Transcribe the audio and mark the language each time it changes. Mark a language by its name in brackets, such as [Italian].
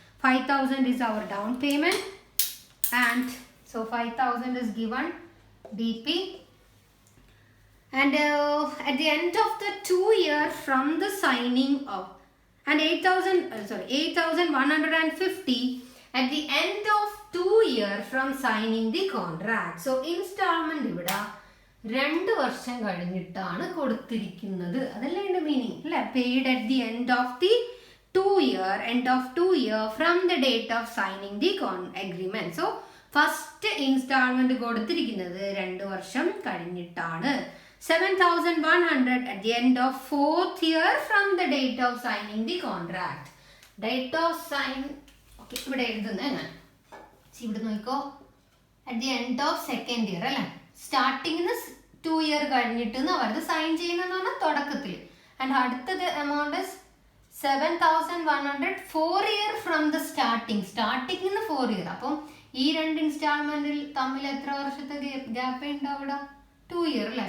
[English] 5,000 is our down payment, and so 5,000 is given DP. And at the end of the 2 year from the signing of, and 8,150 at the end of 2 year from signing the contract. [Malayalam] So installment ഇവിടെ 2 വർഷം കഴിഞ്ഞിട്ടാണ് കൊടുത്തിരിക്കുന്നത്. അതല്ലേ അതിന്റെ meaning അല്ലെ? [English] Paid at the end of the 2 year from the date of signing the agreement. [Malayalam] So first instalment കൊടുത്തിരിക്കുന്നത് 2 വർഷം കഴിഞ്ഞിട്ടാണ്. [English] 7,100 at the end of 4th year from the date of signing the contract. Date of sign, [Malayalam] okay, ഇവിടെ എഴുതുന്നത് ഞാൻ ഇവിടെ നോക്കിക്കോ. [English] at the end of 2nd year അല്ലേ? [Malayalam] സ്റ്റാർട്ടിങ്ങിന് 2 year കഴിഞ്ഞിട്ട് അവർക്ക് സൈൻ ചെയ്യുന്നതെന്ന് പറഞ്ഞാൽ തുടക്കത്തിൽ. [English] And അടുത്തത് amount 7,100 4 year from the സ്റ്റാർട്ടിങ്ങിന് 4 year. [Malayalam] അപ്പം ഈ 2 ഇൻസ്റ്റാൾമെന്റിൽ തമ്മിൽ എത്ര വർഷത്തെ ഗ്യാപ്പ് ഉണ്ടാവും ഇവിടെ? 2 year അല്ലേ?